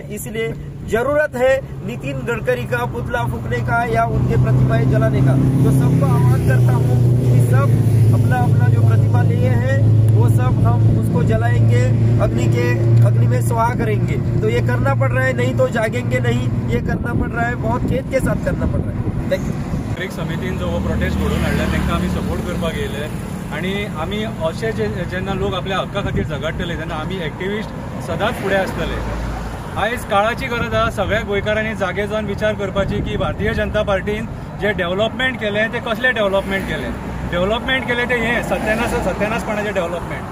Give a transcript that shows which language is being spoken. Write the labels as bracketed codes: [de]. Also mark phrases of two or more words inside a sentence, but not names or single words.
[hi] इसलिए जरूरत है नितिन गडकरी का पुतला फूकने का या उनके प्रतिमाएं जलाने का। तो सबको आह्वान करता हूँ कि सब अपना जो प्रतिमा लिए हैं वो सब हम उसको जलाएंगे, अग्नि में स्वाहा करेंगे। तो ये करना पड़ रहा है, नहीं तो जागेंगे नहीं, ये करना पड़ रहा है, बहुत खेत के साथ करना पड़ रहा है। [en] Thank you. [kok] नागरिक समितीन जो प्रोटेस्ट घडून हाडला तांकां आमी सपोर्ट करपाक येयले आनी आमी अशे जेन्ना लोक आपल्या हक्का खातीर झगडटले तेन्ना आमी एक्टिविस्ट सदांच फुडें आसतले। आयज काळाची गरज आसा सगळ्या गोंयकारांनी जागे जावन विचार करपाची की भारतीय जनता पार्टीन जे डेव्हलपमेंट केलें ते कसलें डेव्हलपमेंट केलें ते हे सत्यानाशपणाचें डेव्हलपमेंट।